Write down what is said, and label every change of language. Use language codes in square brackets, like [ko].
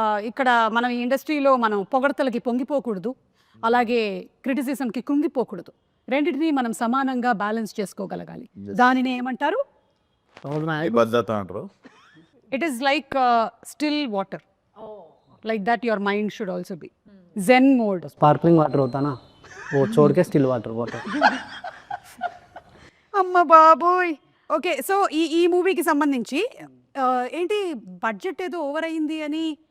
[te] ఇక్కడ మనం ఈ ఇండస్ట్రీలో మనం పొగడతలకి పొంగిపోకూడదు, అలాగే క్రిటిసిజంకి కుంగిపోకూడదు. రెండింటినీ మనం సమానంగా బ్యాలెన్స్ చేసుకోగలగాలి. దానిని ఏమంటారు? భద్రత అంటారు. [en] It is like still water, like that your mind should also be zen mode. [hi] Sparkling water होता ना, वो छोड़ के स्टिल वाटर. [te] అమ్మ బాబోయ్. ఓకే, సో ఈ మూవీకి సంబంధించి ఏంటి బడ్జెట్ ఏదో ఓవర్ అయింది అని.